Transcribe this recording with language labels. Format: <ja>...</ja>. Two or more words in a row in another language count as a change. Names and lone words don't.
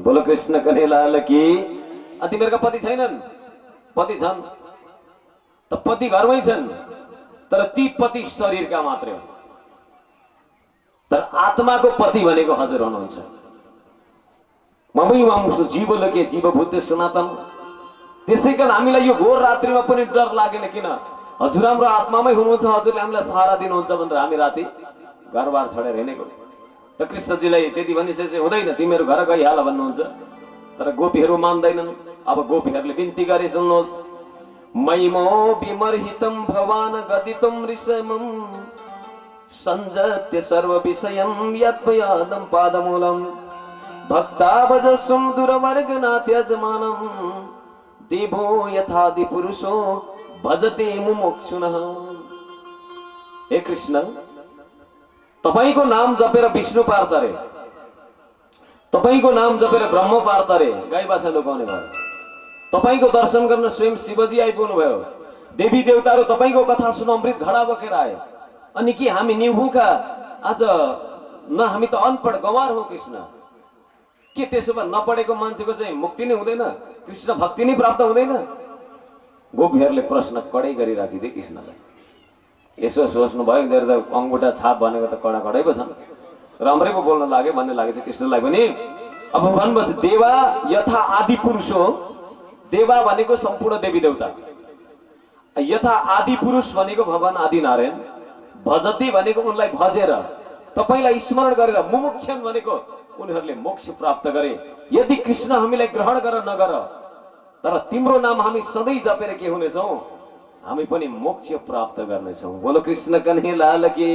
<hi>बोलो कृष्ण कन्हैया कि</hi> <ne>तिमीहरूका पति छैनन्? पति छन् त पति घरमै छन्, तर ती पति शरीरका मात्रै हो, तर आत्माको पति भनेको हजुर हुनुहुन्छ।</ne> <sa>ममै वंशु जीवलोके जीवभूत सनातन।</sa> <ne>त्यसै कारण हामीलाई यो घोर रात्रिमा पनि डर लागेन। किन? हजुर हाम्रो आत्मामै हुनुहुन्छ, हजुरले हामीलाई सहारा दिनुहुन्छ भनेर हामी राति घरबार छोडेर हिँडेको। त कृष्णजीलाई त्यति भनिसकेपछि हुँदैन, तिमीहरू घर गइहाल भन्नुहुन्छ। तर गोपीहरू मान्दैनन्। अब गोपीहरूले बिन्ती गरे, सुन्नुहोस्।</ne> <sa>मैमो विमर्हितं भवान गदितं ऋषमं संजत्य सर्व विषयं यत्पयादं पादमूलं भक्ताभजस्वं दुरवर्गनाथ्यजमानं देवो यथादि पुरुषो भजते मुमुक्षुनः।</sa> <ne>हे कृष्ण, तपाईको नाम जपेर विष्णु पार्थ रे, तपाईको नाम जपेर ब्रह्म पार्थ रे, गाई बाछा लुकाउने भयो। तपाईको दर्शन गर्न स्वयं शिवजी आइपुग्नु भयो। देवी देवताहरू तपाईको कथा सुन अमृत घडा बोकेर आए। अनि के हामी निहुका आज न? हामी त अनपढ गवार हो कृष्ण। के त्यसो भए नपढेको मान्छेको चाहिँ मुक्ति नै हुँदैन? कृष्ण भक्ति नै प्राप्त हुँदैन? गोपीहरूले प्रश्न कडै गरिराखिदिए कृष्णलाई। यसो सोच्नु भयो, यिनीहरू त अङ्गुठा छाप भनेको त कडा कडै पो छन्, राम्रै पो बोल्न लाग्यो भन्ने लागेको छ कृष्णलाई पनि। अब भन्नुहोस्,</ne> <sa>देवा यथा आदि पुरुष हो।</sa> <ne>देवा भनेको सम्पूर्ण देवी देवता, यथा आदि पुरुष भनेको भगवान आदि नारायण, भजती भनेको उनलाई भजेर तपाईलाई स्मरण गरेर, मुमुक्षन भनेको उनीहरूले मोक्ष प्राप्त गरे। यदि कृष्ण हामीलाई ग्रहण गर नगर, तर तिम्रो नाम हामी सधैँ जपेर के हुनेछौँ? हामी पनि मोक्ष प्राप्त गर्नेछौँ।</ne> <hi>बोलो कृष्ण कन्हैया लाल की।</hi>